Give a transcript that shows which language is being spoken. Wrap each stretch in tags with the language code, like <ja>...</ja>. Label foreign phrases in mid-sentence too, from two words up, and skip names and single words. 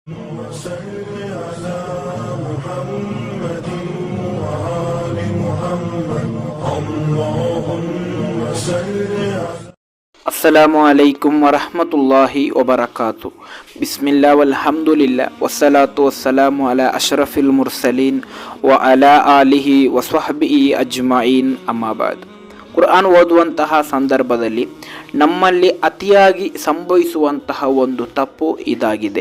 <ar>وصل على محمد وآل محمد اللهم صل على السلام عليكم ورحمة الله وبركاته. بسم الله والحمد لله والصلاة والسلام على أشرف المرسلين وعلى آله وصحبه أجمعين أما بعد.</ar> <kn>ಕುರ್ಆನ್ ಓದುವಂತಹ ಸಂದರ್ಭದಲ್ಲಿ ನಮ್ಮಲ್ಲಿ ಅತಿಯಾಗಿ ಸಂಭವಿಸುವಂತಹ ಒಂದು ತಪ್ಪು ಇದಾಗಿದೆ.</kn>